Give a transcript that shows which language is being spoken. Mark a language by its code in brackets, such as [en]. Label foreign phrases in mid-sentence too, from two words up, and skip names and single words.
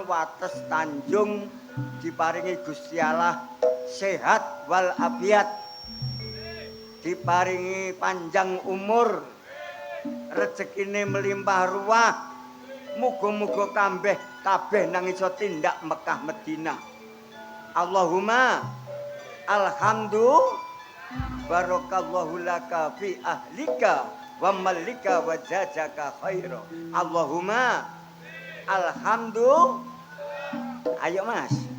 [jv] wates Tanjung diparingi Gusti Allah sehat wal afiat diparingi panjang umur rezekine melimpah ruah muga-muga kabeh nang iso tindak Mekah Madinah [ar] اللهم الحمد لله بارك الله لك في أهلك ومالك وجزاك خيرا اللهم الحمد لله [jv] ayo Mas